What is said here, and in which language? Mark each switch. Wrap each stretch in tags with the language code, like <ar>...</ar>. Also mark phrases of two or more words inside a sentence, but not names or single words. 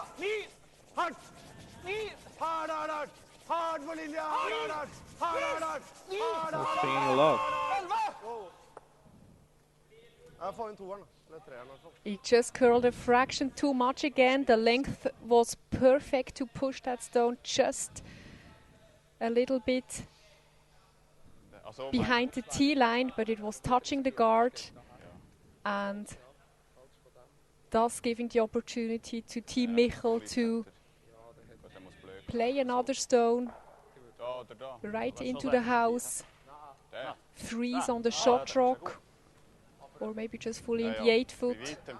<no>Hardt! Hard på linja! Hard!</no> <en>Swinging a lot.</en> <no>Jeg får inn 2'eren, eller 3'eren i hvert fall.</no> <en>He just curled a fraction too much again. The length was perfect to push that stone just a little bit behind the tee line, but it was touching the guard and thus giving the opportunity to Team Michel to play another stone right into the house, freeze on the shot rock, or maybe just fully in the 8-foot.</en>